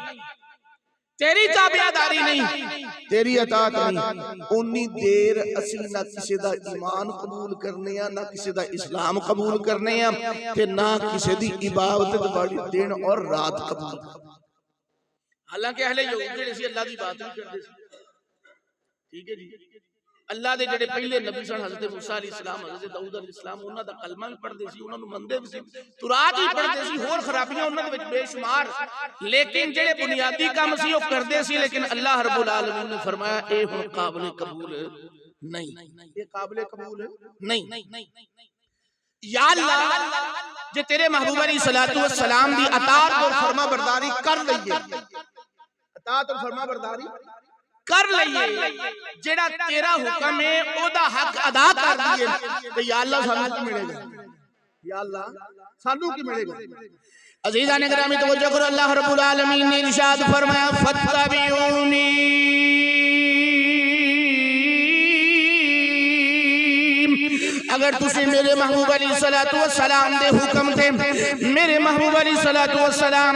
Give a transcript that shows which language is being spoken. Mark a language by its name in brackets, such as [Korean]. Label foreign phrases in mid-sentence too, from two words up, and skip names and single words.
[Punjabi] تیری تابعداری نہیں تیری اطاعت نہیں اونی دیر اسی نہ کسی دا ایمان قبول کرنے ہیں نہ کسی دا اسلام قبول کرنے ہیں تے نہ کسی دی عبادت بڑی دن اور رات قبول حالانکہ اہل یہود نے اسی اللہ دی بات نہیں کرتے ٹھیک ہے جی اللہ دے جڑے پہلے نبی سن حضرت موسیٰ [Arabic] علیہ السلام [Punjabi] حضرت داؤد [Arabic] علیہ السلام [Punjabi] انہاں دا کلمہ بھی پڑھدے سی انہاں نوں مندے بھی سی تورات بھی پڑھدے سی ہور خرابیاں انہاں دے وچ بے شمار لیکن جڑے بنیادی کام سی او کردے سی لیکن اللہ رب العالمین نے فرمایا اے ہن قابل قبول نہیں یہ قابل قبول نہیں یا اللہ جے تیرے محبوب [Arabic] علیہ الصلوۃ والسلام [Punjabi] دی اطاعت اور فرما برداری کر لئیے اطاعت اور فرما برداری کر لئیے جیڑا تیرا حکم ہے او دا حق ادا کر دیئے تو یا اللہ سانو کی ملے گا یا اللہ سانو کی ملے گا عزیزان اکرامی توجہ کرو اللہ رب العالمین نے ارشاد فرمایا فتبعونی اگر تسی میرے محبوب [Arabic] علیہ الصلوۃ والسلام [Punjabi] دے حکم تے میرے محبوب [Arabic] علیہ الصلوۃ والسلام